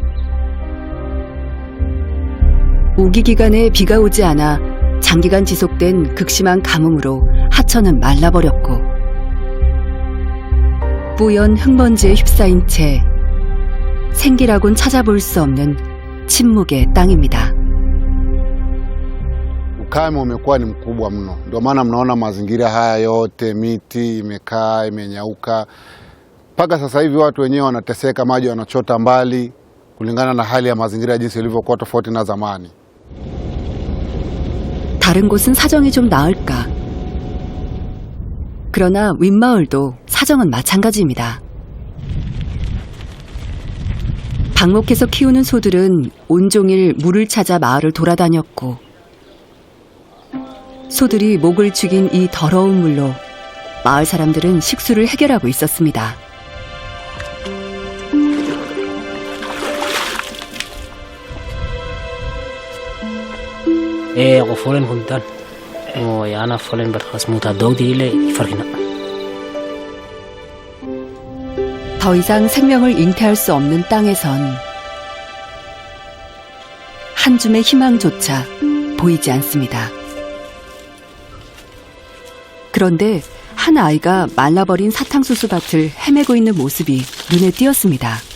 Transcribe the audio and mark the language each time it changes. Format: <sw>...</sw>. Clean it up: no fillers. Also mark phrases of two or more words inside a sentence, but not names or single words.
<ko>우기 기간에 비가 오지 않아 장기간 지속된 극심한 가뭄으로 하천은 말라버렸고 뿌연 흙먼지에 휩싸인 채 생기라곤 찾아볼 수 없는 침묵의 땅입니다.</ko> <sw>Ukame umekuwa ni mkubwa mno, ndio maana mnaona mazingira haya yote, miti imekaa imenyauka. Mpaka sasa hivi watu wenyewe wanateseka, maji wanachota mbali kulingana na hali ya mazingira jinsi ilivyokuwa tofauti na zamani.</sw> <ko>다른 곳은 사정이 좀 나을까? 그러나 윗마을도 사정은 마찬가지입니다. 방목해서 키우는 소들은 온종일 물을 찾아 마을을 돌아다녔고 소들이 목을 죽인 이 더러운 물로 마을 사람들은 식수를 해결하고 있었습니다. ako folen hundan yana folen barkhas muta dogdile farhina. 더 이상 생명을 잉태할 수 없는 땅에선 한 줌의 희망조차 보이지 않습니다. 그런데 한 아이가 말라버린 사탕수수 밭을 헤매고 있는 모습이 눈에 띄었습니다.</ko>